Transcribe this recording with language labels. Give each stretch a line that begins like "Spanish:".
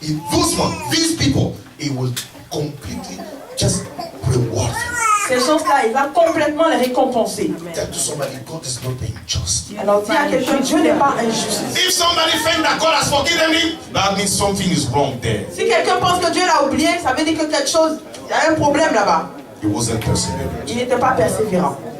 English: those ones, these people, he will completely just reward them.
French: ces choses-là, il va complètement les récompenser.
English: Tell to somebody, God is not unjust.
French: Alors dis à quelqu'un, Dieu n'est pas injuste.
English: If somebody thinks that God has forgiven him, that means something is wrong there.
French: Si quelqu'un pense que Dieu l'a oublié, ça veut dire que quelque chose, il y a un problème là-bas.
English: He wasn't perseverant.
French: Il n'était pas persévérant.